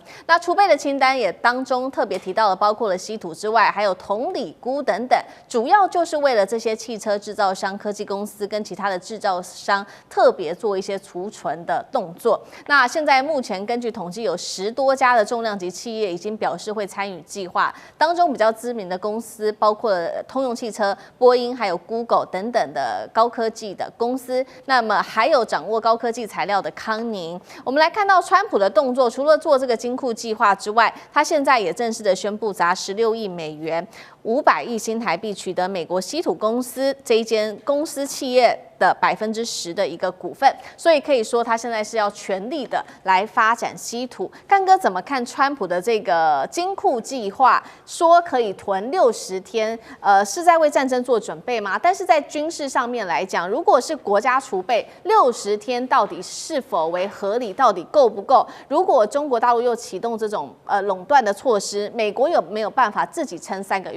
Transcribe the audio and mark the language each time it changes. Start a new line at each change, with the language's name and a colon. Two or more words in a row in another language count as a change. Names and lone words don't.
Chinese: 那儲備的清單也當中特別提到了，包括了稀土之外，還有銅、鋰、鈷等等，主要就是為了這些汽汽車製造商、科技公司跟其他的製造商特別做一些儲存的動作。那現在目前根據統計，有10多家的重量級企業已經表示會參與計劃，當中比較知名的公司包括通用汽車、波音還有 Google 等等的高科技的公司，那麼還有掌握高科技材料的康寧。我們來看到川普的動作，除了做這個金庫計劃之外，他現在也正式的宣布砸16億美元，500億新台幣取得美國稀土公司這一間公司企業的10%的一個股份，所以可以說他現在是要全力的來發展稀土。幹哥怎麼看川普的這個金庫計劃？說可以囤60天，是在為戰爭做準備嗎？但是在軍事上面來講，如果是國家儲備60天，到底是否為合理？到底夠不夠？如果中國大陸又啟動這種壟斷的措施，美國有沒有辦法自己撐3個月？